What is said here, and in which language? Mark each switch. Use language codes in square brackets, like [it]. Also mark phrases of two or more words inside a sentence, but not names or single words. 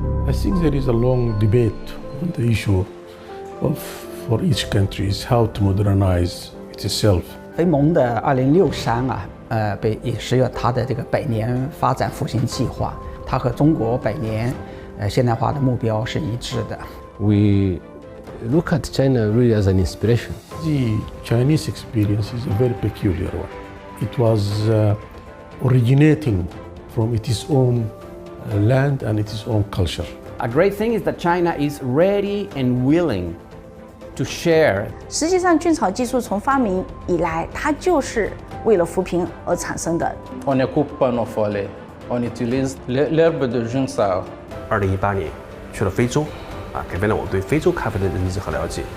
[en] I think there is a long debate on the issue of for each country is how to modernize itself. [zh] 非盟的2063也是有它的这个100年发展复兴计划，它和中国100年现代化的目标是一致的。 [en] We look at China really as an inspiration. The Chinese experience is a very peculiar one. It was originating from its own land and its own culture. A great thing is that China is ready and willing to share. [zh] 实际上，菌草技术从发明以来，它就是为了扶贫而产生的。 [fr] On ne coupe pas nos forêts, on utilise l'herbe de Junsao. [zh] 2018 年去了非洲，改变了我对非洲咖啡的认知和了解。